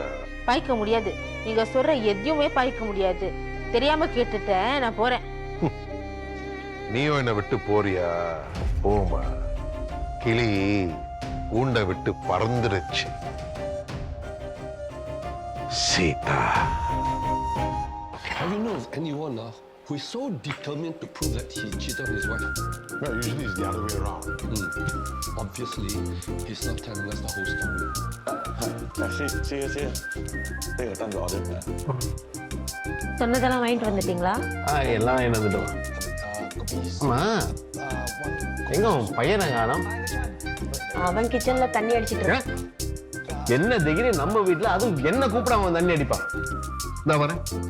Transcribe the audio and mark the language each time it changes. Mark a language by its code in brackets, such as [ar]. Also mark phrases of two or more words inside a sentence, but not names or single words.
[ta] பாய்க்க முடியாது. நீங்க சொல்ற எதையுமே பாய்க்க முடியாது. தெரியாம கேட்டுட்டேன், நான் போறேன். நீயும் என்ன விட்டு போறியா? போமா. கிளி கூண்டை விட்டு பறந்துருச்சு. சீதா. [en] Have you known anyone who is so determined to prove that he cheated on his wife? No, usually it's the other way around. Obviously, he's not telling us the whole story. [zh] 这个蛋糕对不对？ [ta] சொன்னதெல்லாம் வாங்கிட்டு வந்துட்டீங்களா? எல்லாம் வாங்கிட்டு வந்துட்டோம். அம்மா, எங்க உன் பையனை காணோம்? அவன் கிச்சன்ல தண்ணி அடிச்சிட்டு இருக்கான். என்ன திகிரி நம்ம வீட்டுல, அதுவும் என்ன கூப்பிடாம அவன் தண்ணி அடிப்பான். நான் வரேன்.